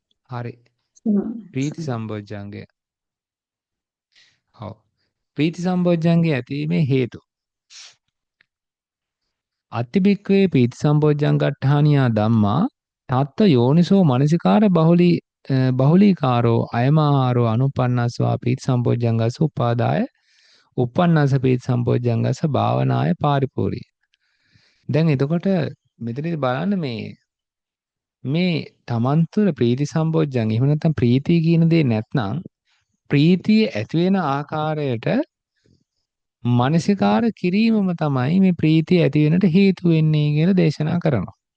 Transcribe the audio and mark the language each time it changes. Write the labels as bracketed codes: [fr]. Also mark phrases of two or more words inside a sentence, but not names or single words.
[si] හරි. ප්‍රීති සම්බොජ්ජංගය. ඔව්. ප්‍රීති සම්බොජ්ජංගය ඇතිවීමේ හේතු. [pi] අත්තිබික්කවේ ප්‍රීති සම්බොජ්ජංගට්ඨානියා ධම්මා තත්ත යෝනිසෝ මනසිකාර බහුලීකාරෝ අයමාහාරෝ අනුපන්නස්වා ප්‍රීති සම්බොජ්ජංගස උපාදාය උපන්නස ප්‍රීති සම්බොජ්ජංගස භාවනාය පාරිපූර්ණයි. [si] දැන් එතකොට මෙතනදී බලන්න මේ තමන් තුළ ප්‍රීති සම්බොජ්ජංග එහෙම නැත්නම් ප්‍රීතිය කියන දේ නැත්නම් ප්‍රීතිය ඇති වෙන ආකාරයට මානසිකාර කිරීමම තමයි මේ ප්‍රීතිය ඇති වෙනට හේතු වෙන්නේ කියලා දේශනා කරනවා.